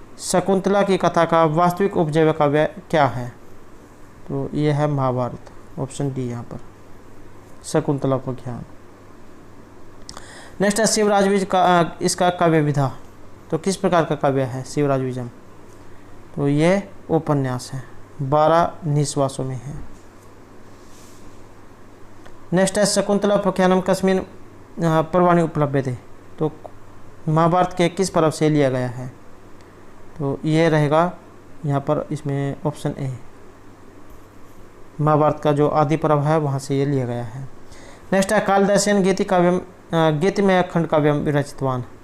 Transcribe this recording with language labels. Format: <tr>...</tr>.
<hi>शकुंतला की कथा का वास्तविक उपजीव्य काव्य क्या है? तो ये है महाभारत, ऑप्शन डी यहाँ पर शकुंतला को ज्ञान। नेक्स्ट है शिवराज विजय का, इसका काव्य विधा। तो किस प्रकार का काव्य है शिवराज विजयम? तो ये उपन्यास है, 12 निश्वासों में है। नेक्स्ट है</hi> <sa>शकुंतलाख्यानम कस्मिन् पर्वाणि उपलभ्यते।</sa> <hi>तो महाभारत के किस पर्व से लिया गया है? तो ये रहेगा यहाँ पर इसमें ऑप्शन ए, महाभारत का जो आदि पर्व है वहाँ से ये लिया गया है। नेक्स्ट है</hi> <sa>कालिदासेन गीति काव्यम गीतिमय खंड काव्यम विरचितवान।</sa>